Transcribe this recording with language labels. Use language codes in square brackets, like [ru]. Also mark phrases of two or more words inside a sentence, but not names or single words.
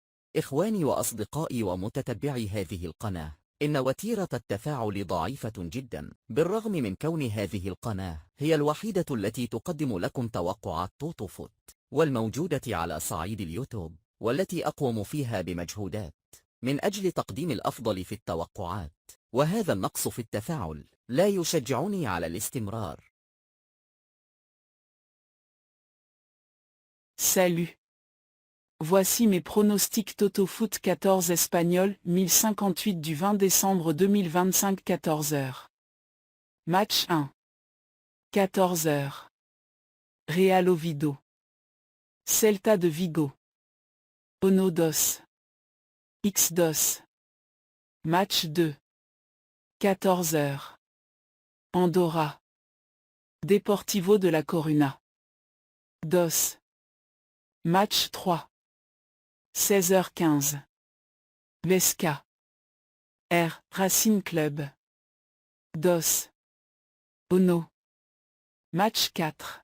[ar] إخواني وأصدقائي ومتتبعي هذه القناة، إن وتيرة التفاعل ضعيفة جدا، بالرغم من كون هذه القناة هي الوحيدة التي تقدم لكم توقعات توتو فوت، والموجودة على صعيد اليوتيوب، والتي أقوم فيها بمجهودات من أجل تقديم الأفضل في التوقعات، وهذا النقص في التفاعل لا يشجعني على الاستمرار. [fr] Salut. Voici mes pronostics Toto Foot 14 Espagnol 1058 du 20 décembre 2025 14h. Match 1. 14h. Real Oviedo. Celta de Vigo. Ono 2. X 2. Match 2. 14h. Andorra. Deportivo de la Coruna. 2. Match 3. 16h15. Vesca. R. Racing Club. 2. Ono. Match 4.